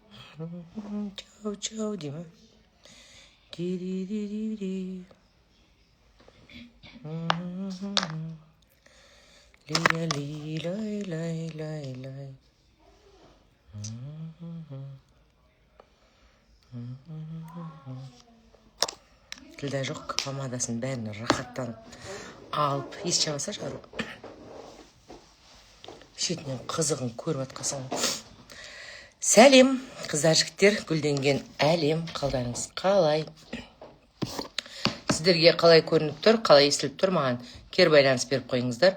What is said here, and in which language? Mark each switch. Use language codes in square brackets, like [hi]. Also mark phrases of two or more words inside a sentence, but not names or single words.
[kk] Чау, чау, Дима. Ди-ди-ди-ди-ди. Лай-лай-лай-лай-лай. Тілда жоқ, помадасын бәрін рахаттанып алып ес жабаса шаруа. Шетінен қызығын көріп атқасың. Сәлем, қыздар жігіттер, гүлденген әлем, қалдарыңыз қалай? Сіздерге қалай көрініп тұр, қалай естіліп тұр, маған кер байланыс беріп қойыңыздар.